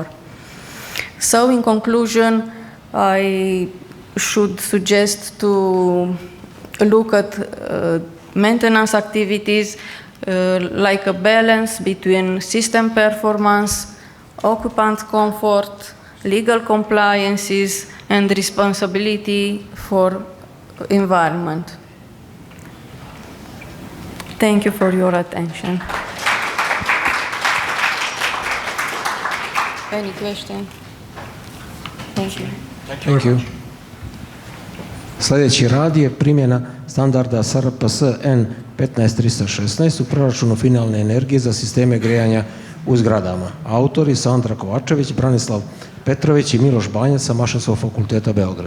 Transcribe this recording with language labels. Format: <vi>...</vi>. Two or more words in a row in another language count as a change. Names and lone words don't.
<en>So in conclusion, I should suggest to look at maintenance activities like a balance between system performance, occupant comfort, legal compliances, and responsibility for environment. Thank you for your attention. Any question? Thank you. Thank you.</en> <sr>Sljedeći rad je primjena standarda SRPS N15316 u proračunu finalne energije za sisteme grejanja u zgradama. Autori Sandra Kovačević, Branislav Petrović i Miloš Banjac sa Mašinskog fakulteta u Beogradu.</sr>